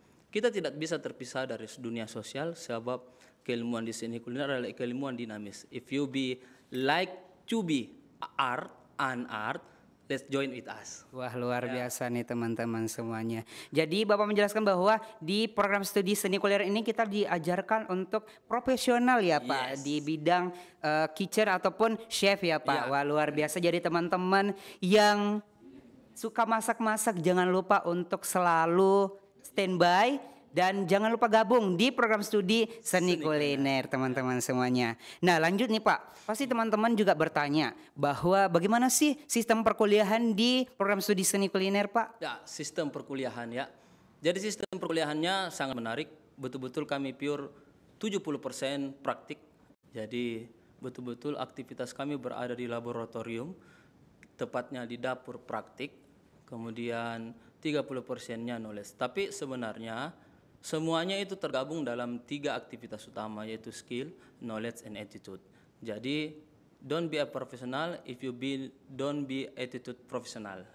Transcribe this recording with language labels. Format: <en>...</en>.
<id>Kita tidak bisa terpisah dari dunia sosial sebab keilmuan di seni kuliner adalah keilmuan dinamis.</id> <en>If you be like to be art, let's join with us.</en> <id>Wah, luar biasa nih teman-teman semuanya. Jadi Bapak menjelaskan bahwa di program studi seni kuliner ini kita diajarkan untuk profesional ya Pak. Di bidang kitchen ataupun chef ya Pak. Wah, luar biasa. Jadi teman-teman yang suka masak-masak jangan lupa untuk selalu standby. Dan jangan lupa gabung di program studi seni kuliner teman-teman semuanya. Nah, lanjut nih Pak, pasti teman-teman juga bertanya bahwa bagaimana sih sistem perkuliahan di program studi seni kuliner Pak? Ya, sistem perkuliahan ya. Jadi sistem perkuliahannya sangat menarik. Betul-betul kami pure 70% praktik. Jadi betul-betul aktivitas kami berada di laboratorium, tepatnya di dapur praktik. Kemudian 30%-nya knowledge. Tapi sebenarnya semuanya itu tergabung dalam 3 aktivitas utama, yaitu skill, knowledge, and attitude. Jadi</id> <en>don't be a professional if you don't be attitude professional.</en>